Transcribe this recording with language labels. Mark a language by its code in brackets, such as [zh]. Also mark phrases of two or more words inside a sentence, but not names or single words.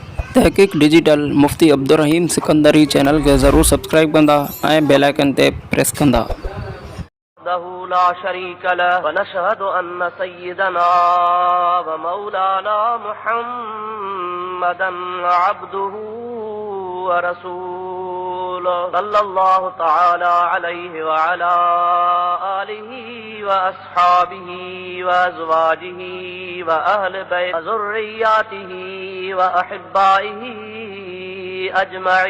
[sd] तहक़ीक़ डिजिटल मुफ्ती अब्दुर्रहीम सिकंदरी चैनल के ज़रूर सब्सक्राइब कंदा ऐं [en] bell icon [sd] ते प्रेस कंदा। [ar] لا شريك له ونشهد أن سيدنا ومولانا محمدا عبده ورسوله صلى الله تعالى عليه وعلى آله وأصحابه وأزواجه وأهل بيته وذرياته وأحبائه أجمعين.